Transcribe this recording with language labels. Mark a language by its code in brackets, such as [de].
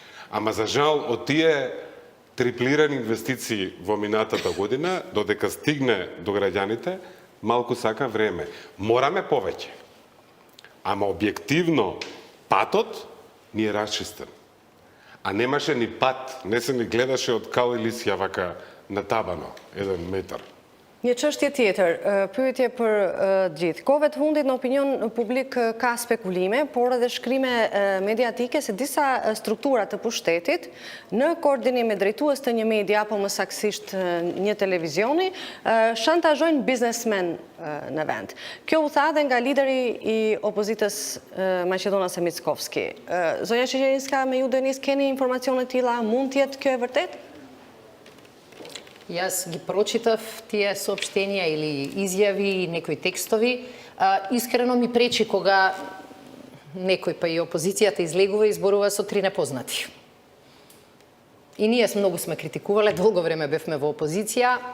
[mk] Ама за жал, од тие триплирани инвестиции во минатата година, додека стигне до граѓаните, малку сака време. Мораме повеќе. Ама објективно, патот ни е расчистен. А немаше ни пат, не се ни гледаше од кал или лисја вака natабано, 1 метар. [sq] Një çështje tjetër, pyetje për gjithë. Kohëve të fundit në opinion publik ka spekulime, por edhe shkrime mediatike se disa struktura të pushtetit në koordinim me drejtues të një media apo më saktësisht një televizioni shantazhojnë biznesmen në vend. Kjo u tha dhe nga lideri i opozitës Maqedonas e Mickovski. Zonja Sheqerinska, me ju Denis, keni informacione të tilla, mund të jetë kjo e vërtet? [mk] Јас ги прочитав тие соопштенија или изјави и некои текстови. Искрено ми пречи кога некој па и опозицијата излегува и зборува со 3 непознати. И ние многу сме критикувале, долго време бевме во опозиција.